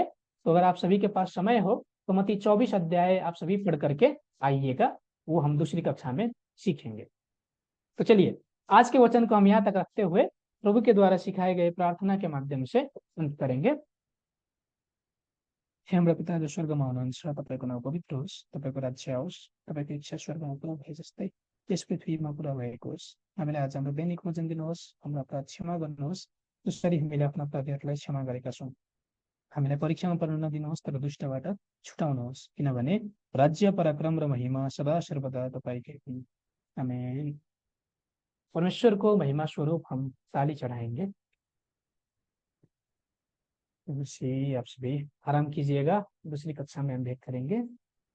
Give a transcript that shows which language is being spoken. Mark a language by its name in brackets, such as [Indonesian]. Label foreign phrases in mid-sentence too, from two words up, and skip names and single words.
[Hindi] तो अगर आप सभी के पास समय हो तो मत्ती 24 अध्याय आप सभी पढ़ करके आइएगा, वो हम दूसरी कक्षा में सीखेंगे। तो चलिए आज के वचन को हम यहाँ तक रखते हुए प्रभु के द्वारा सिखाए गए प्रार्थना के माध्यम से अंत करेंगे। [Nepali] हे हाम्रो पिता जो स्वर्गमा हुनुहुन्छ, तपाईँको नाउँ पवित्र होस्, तपाईँको राज्य आओस्, तपाईँको इच्छा स्वर्गमा पुरा भए जस्तै यस पृथ्वीमा पुरा भएको होस्। हामीलाई आज हाम्रो दैनिक भोजन दिनुहोस्, हाम्रो अपराध क्षमा गर्नुहोस् जसरी हामीले आफ्ना अपराधीहरूलाई क्षमा गरेका छौँ। हामीलाई परीक्षामा पर्न नदिनुहोस् तर दुष्टबाट छुटाउनुहोस्, किनभने राज्य, पराक्रम र महिमा सदा सर्वदा तपाईँकै हुन्। आमेन। [Hindi] परमेश्वर को महिमा स्वरूप हम ताली चढ़ाएंगे। आप सभी आराम कीजिएगा, दूसरी कक्षा में हम भेंट करेंगे।